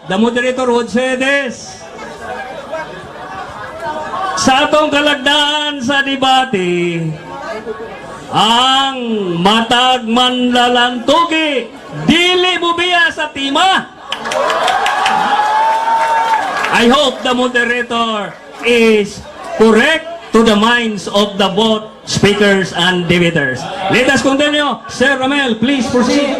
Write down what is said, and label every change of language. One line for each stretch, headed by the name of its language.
English: The moderator would say this.
Cebuano: Sa atong kalagdaan sa debate, ang matag manlalantugi, dili bubiya sa tima.
English: I hope the moderator is correct to the minds of the both speakers and debaters. Let us continue. Sir Ramel, please proceed.